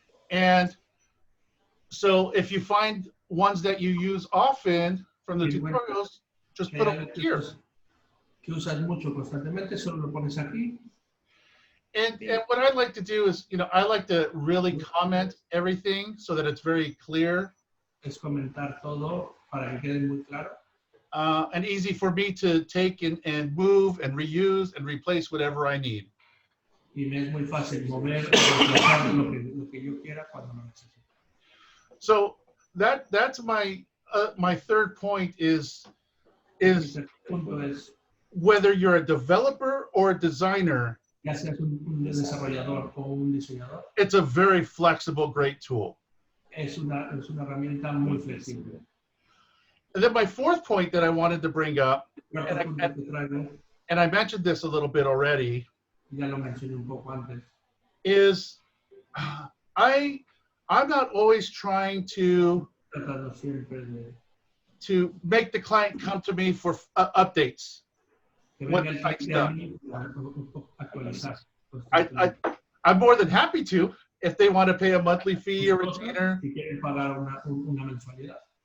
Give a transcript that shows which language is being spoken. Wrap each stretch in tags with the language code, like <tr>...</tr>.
<en>And so if you find ones that you use often from the tutorials, just put them here.</en> <es>Que usas mucho constantemente, solo lo pones aquí.</es> <en>And what I like to do is, I like to really comment everything so that it's very clear</en> <es>Es comentar todo para que quede muy claro.</es> <en>and easy for me to take and move and reuse and replace whatever I need.</en> <es>Y me es muy fácil mover y reemplazar lo que yo quiera cuando lo necesito.</es> <en>So that's my third point is</en> <es>El punto es,</es> <en>whether you're a developer or a designer,</en> <es>ya seas un desarrollador o un diseñador,</es> <en>it's a very flexible, great tool.</en> <es>es una herramienta muy flexible.</es> <en>And then my fourth point that I wanted to bring up,</en> <es>Cuarto punto que traigo,</es> <en>and I mentioned this a little bit already,</en> <es>ya lo mencioné un poco antes,</es> <en>is I'm not always trying</en> <es>tratando siempre de</es> <en>to make the client come to me for updates.</en> <es>que</es> <en>What</en> <es>venga el</es> <en>site's</en> <es>cliente a</es> <en>done.</en> <es>mí a actualizar.</es> <en>I'm more than happy to if they want to pay a monthly fee or retainer.</en> <es>Si quieren pagar una mensualidad.</es>